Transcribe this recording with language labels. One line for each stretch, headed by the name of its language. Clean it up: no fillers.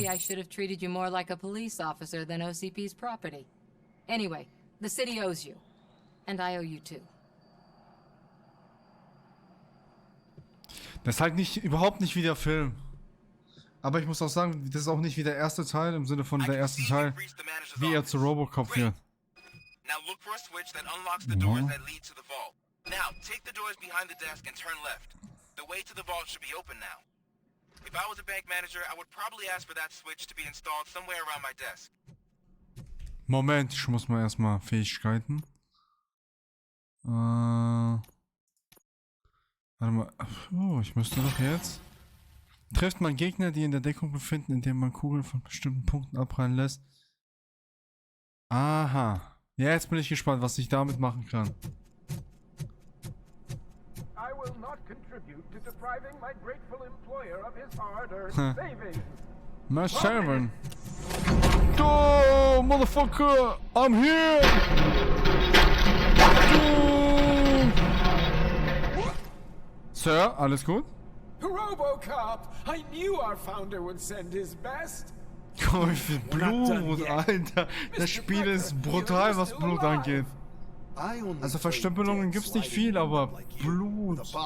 English: Maybe I should have treated you more like a police officer than OCP's property. Anyway, the city owes you. And I owe you too.
German: Das ist halt überhaupt nicht wie der Film. Aber ich muss auch sagen, das ist auch nicht wie der erste Teil, im Sinne von der erste Teil, wie er zu RoboCop wird.
English: Now look for a switch that unlocks the doors that lead to the vault. Now, take the doors behind the desk and turn left. The way to the vault should be open now. If I was a bank manager, I would probably ask for that switch to be installed somewhere around my desk.
German: Moment, ich muss mal erstmal Fähigkeiten. Warte mal. Oh, ich müsste doch jetzt. Trifft man Gegner, die in der Deckung befinden, indem man Kugeln von bestimmten Punkten abprallen lässt. Aha. Ja, jetzt bin ich gespannt, was ich damit machen kann.
English: I will not contribute to depriving my grateful employer of his hard-earned savings. My servant. Oh, motherfucker! I'm here!
German: Oh. Sir, alles gut?
English: RoboCop! I knew our founder would send his best.
German: Oh, wie viel Blut, Alter. Das Spiel ist brutal, was Blut angeht. Also Verstümmelungen gibt's nicht viel, aber Blut.